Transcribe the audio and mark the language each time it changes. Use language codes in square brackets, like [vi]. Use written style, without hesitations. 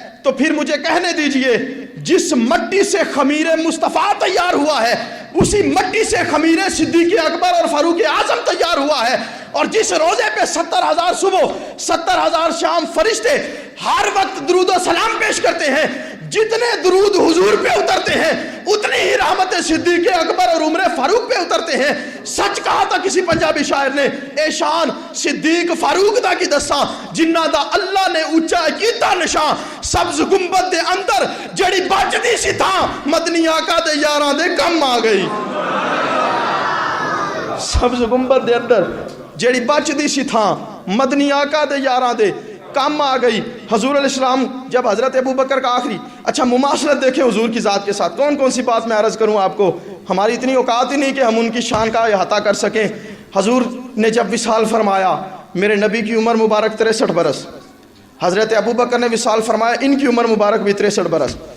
[ur] تو پھر مجھے کہنے دیجئے جس مٹی سے خمیر مصطفیٰ تیار ہوا ہے اسی مٹی سے خمیر صدیق اکبر اور فاروق اعظم تیار ہوا ہے. اور جس روزے پہ 70,000 صبح 70,000 شام فرشتے ہر وقت درود و سلام پیش کرتے ہیں, جتنے درود حضور پہ اترتے ہیں اتنی ہی رحمت صدیق اکبر اور عمر فاروق پہ اترتے ہیں. سچ کہا تھا کسی پنجابی شاعر نے, [pa] اے شان صدیق فاروق دا کی دساں جنہ دا اللہ نے اونچا کیتا نشان, سبز گنبد دے اندر جڑی بچدی سی تھاں مدنی آقا دے یاراں دے کم آ گئی. سبز گنبد دے اندر جڑی بچدی سی تھاں مدنی آقا دے یاراں دے کام آ گئی. [ur] حضور علیہ السلام جب حضرت ابو بکر کا آخری, اچھا مماثلت دیکھیں حضور کی ذات کے ساتھ. کون سی بات میں عرض کروں آپ کو, ہماری اتنی اوقات ہی نہیں کہ ہم ان کی شان کا احاطہ کر سکیں. حضور نے جب وصال فرمایا, میرے نبی کی عمر مبارک 63 برس, حضرت ابو بکر نے وصال فرمایا ان کی عمر مبارک بھی 63 برس.